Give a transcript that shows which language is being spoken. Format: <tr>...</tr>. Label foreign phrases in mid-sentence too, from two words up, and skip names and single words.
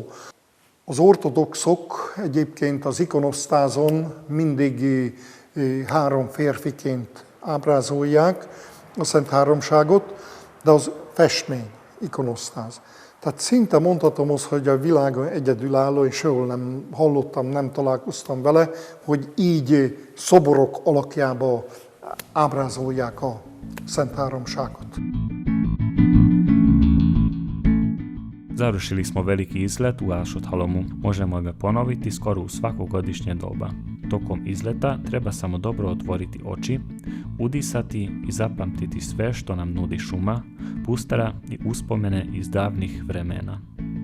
<hu>Az ortodoxok egyébként az ikonosztázon mindig 3 férfiként ábrázolják a Szent Háromságot, de az festmény, ikonosztáz. Tehát szinte mondhatom azt, hogy a világon egyedülálló, és sehol nem hallottam, nem találkoztam vele, hogy így szoborok alakjába ábrázolják a Szent Háromságot.</hu> <sr>Završili smo veliki izlet u Alšot-Halomu. Možemo ga ponoviti skoro u svako godišnje doba. Tokom izleta treba samo dobro otvoriti oči, udisati i zapamtiti sve što nam nudi šuma, pustara i uspomene iz davnih vremena.</sr>